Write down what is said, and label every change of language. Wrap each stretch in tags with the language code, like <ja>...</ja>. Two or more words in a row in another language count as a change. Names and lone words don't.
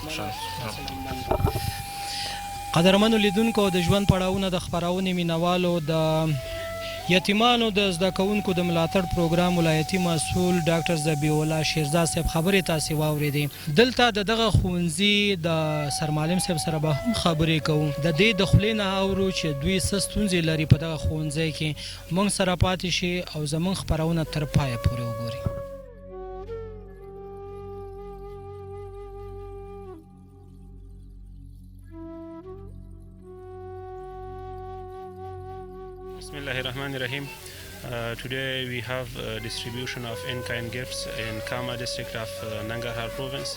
<ps>قدرمنو لیدونکو، د ژوند پړاوونه د خپرونې مینوالو، د یتیمانو د زده کوونکو د ملاتړ پروګرام ولایتي مسؤل ډاکټر ذبیح الله شیرزاد صاحب خبرې تاسې واورېدې. دلته د دغه ښوونځي د سرمعلم صاحب سره به هم خبرې کوو، د دې د خولې نه اورو چې دوی څه ستونزې لري په دغه ښوونځي کې. موږ سره پاتې شي او زموږ خپرونه تر پایه پورې وګورئ.</ps> <ar>بسم الله الرحمن الرحيم.</ar> <en>Today we have distribution of in-kind gifts in Kama district of Nangarhar province.</en>